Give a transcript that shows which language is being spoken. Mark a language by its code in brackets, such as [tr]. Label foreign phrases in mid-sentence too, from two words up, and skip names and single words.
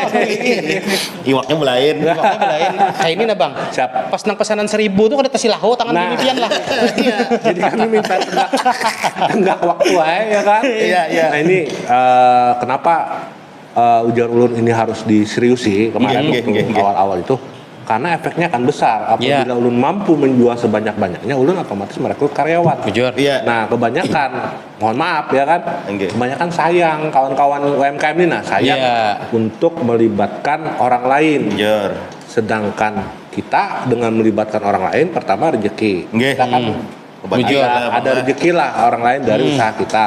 [bjn] iwaknya belain kayak ini nah bang pas nang pesanan 1000 tuh ada tasilahu tangan ini pian lah jadi kami minta tenggak waktu ya kan nah ini kenapa ujar ulun ini harus diseriusi kemarin awal-awal itu karena efeknya akan besar apabila ulun mampu menjual sebanyak-banyaknya ulun otomatis merekrut karyawan. Nah kebanyakan mohon maaf ya kan kebanyakan sayang kawan-kawan UMKM ini sayang untuk melibatkan orang lain sedangkan kita dengan melibatkan orang lain pertama rezeki kita kan ada rezeki lah orang lain dari usaha kita.